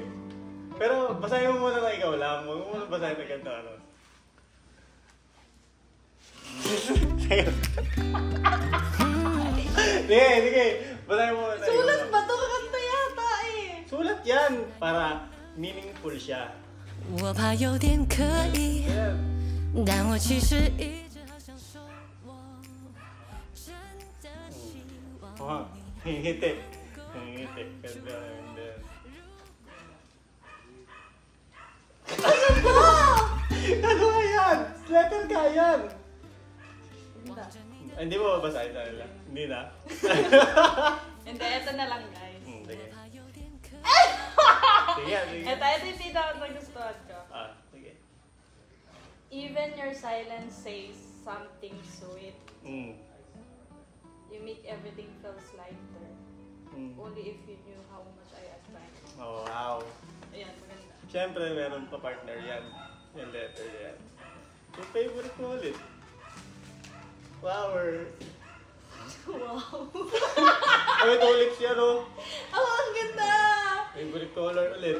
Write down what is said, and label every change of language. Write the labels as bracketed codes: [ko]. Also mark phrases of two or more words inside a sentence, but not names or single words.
[tl] Pero basahin mo muna na ikaw lang. Huwag mo muna basahin na ganito. Sige. Basahin mo muna. Sulat ba ito? Kanta yata eh. Sulat yan. Para meaningful siya. [zh] 我怕有点刻意，但我其实一直好想说，我真的希望你。 [tl] Ngiti. Ganda. Ano ba yan? Letter ka yan! Hindi mo babasahin sa nila? Hindi na? Hindi, ito na lang guys. Sige. Sige. Ito yung tita ko nagustuhan ko. Sige. [en] Even your silence says something sweet. You make everything feels lighter. Only if you knew how much I admire. Oh, wow. [tl] Ayan, maganda. Siyempre, meron pa partner yan. Yung letter yan. Yung favorite mo ulit. Flower. Wow! Ay, tulips yan, oh. Oh, ang ganda! [en] Favorite color [tl] ulit.